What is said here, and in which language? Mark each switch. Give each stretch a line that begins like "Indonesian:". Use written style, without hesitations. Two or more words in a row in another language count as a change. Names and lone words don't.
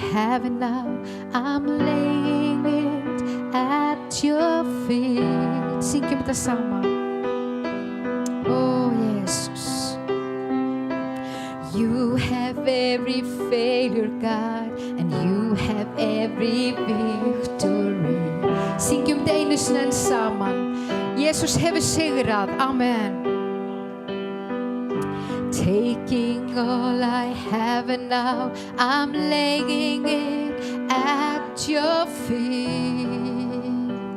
English: have it now. I'm laying it at your feet.
Icelandic: Syngjum þetta saman.
English: Oh, Jesus. You have every failure, God, and you have every victory.
Icelandic: Syngjum þetta einu sinni enn saman. Jesus hefur sigrað.
English: Amen. Taking all I have and now I'm laying it at your feet.